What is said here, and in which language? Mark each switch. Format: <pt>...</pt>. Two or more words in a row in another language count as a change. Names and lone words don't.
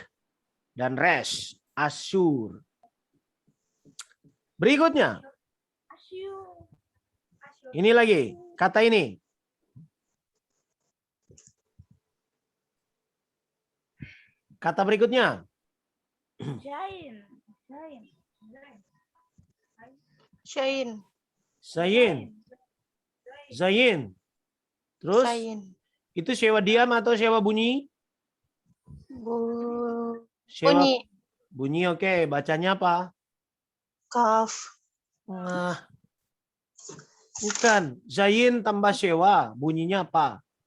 <id>Dan resh. Asyur. Berikutnya. Ini lagi. Kata ini. Kata berikutnya. Jain. Jain. Shain. Zayin. Zayin. Terus Shain. itu sewa diam atau sewa bunyi? Sewa Bunyi. bunyi, oke. Bacanya apa? Kaf. Nah, bukan. Zayin tambah sewa. Bunyinya apa?</id>